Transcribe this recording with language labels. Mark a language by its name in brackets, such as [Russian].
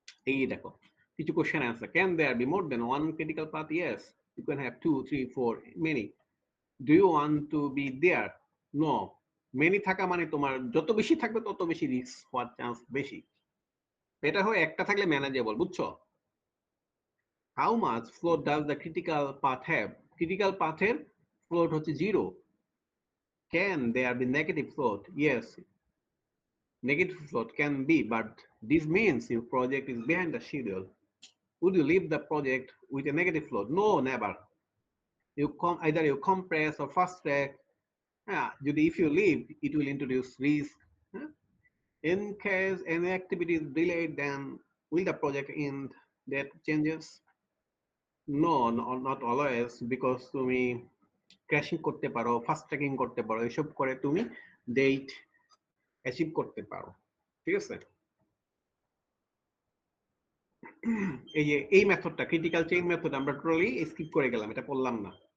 [Bangla] এই দেখো কিছু question answer. [English] Can there be more than one critical path? Yes, you can have 2, 3, 4, many. Do you want to be there? No. [Bangla] Many থাকা মানে তোমার যত বেশি থাকবে তত বেশি রিস্ক হওয়ার চান্স বেশি। এটা হয় একটা থাকলে ম্যানেজেবল, বুঝছো? [English] How much float does the critical path have? Critical path-এর float হচ্ছে 0. Can there be negative float? Yes, negative float can be, but this means your project is behind the schedule. Would you leave the project with a negative float? No, never. Either you compress or fast track. If you leave, it will introduce risk. In case any activity is delayed, then will the project end? That changes? No, not always, because [Bangla] তুমি crashing করতে পারো, fast tracking করতে পারো, এসব করে তুমি date achieve করতে পারো। ঠিক আছে, এই যে এই মেথডটা ক্রিটিক্যাল চেইন মেথড আমরা টোটালি স্কিপ করে গেলাম, এটা পড়লাম না।